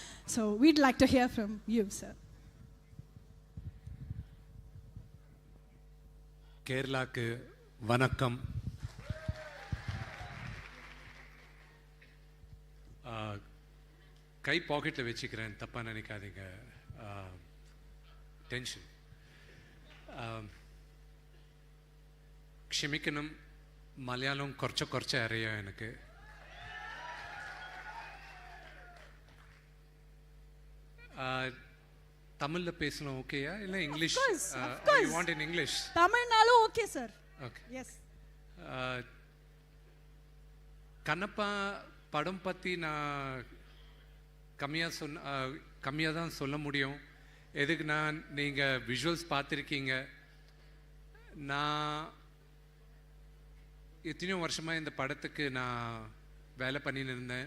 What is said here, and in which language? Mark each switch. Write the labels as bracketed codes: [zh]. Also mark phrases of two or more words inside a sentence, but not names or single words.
[en] So we'd like to hear from you, sir. [ta] கேரளாக்கு வணக்கம். கை பாக்கெட்டில் வச்சுக்கிறேன், தப்பாக நினைக்காதீங்க. டென்ஷன். [ml] ക്ഷമിക്കണം, മലയാളം കുറച്ച് അറിയാം എനിക്ക്. [ta] தமிழ்ல பேசணும் ஓகேயா இல்ல இங்கிலீஷ்? [en] You want in English? [ta] தமிழ்னாலும் ஓகே சார். [en] Okay. Yes. [ta] கண்ணப்பா படம் பற்றி நான் கம்மியாக தான் சொல்ல முடியும். எதுக்குன்னா நீங்கள் விஷுவல்ஸ் பார்த்துருக்கீங்க. நான் எத்தனையோ வருஷமாக இந்த படத்துக்கு நான் வேலை பண்ணின்னு இருந்தேன்.